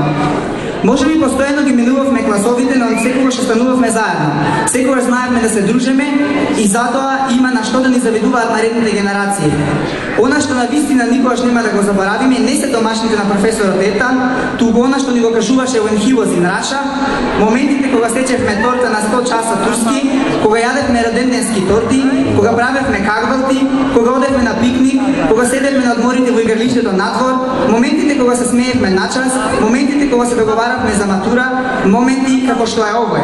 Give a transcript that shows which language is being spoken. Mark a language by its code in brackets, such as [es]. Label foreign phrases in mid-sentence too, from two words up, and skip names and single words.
[mk] Може би постојано ги менувавме класовите, но секогаш останувавме заедно. Секогаш знаевме да се дружиме и затоа има на што да ни завидуваат наредните генерации. Она што навистина никогаш нема да го заборавиме не се домашните на професорот Етан, туку она што ни го кажуваше [en] when he was in Russia, [mk] моментите кога сечевме торта на 100 часа турски, кога јадевме роденденски торти, кога правевме кагвалти, кога одевме на пикник, кога седевме на одморите во игралиштето надвор, моментите кога се смеевме на час, моментите кога се договаравме за матура, моменти како што е овој.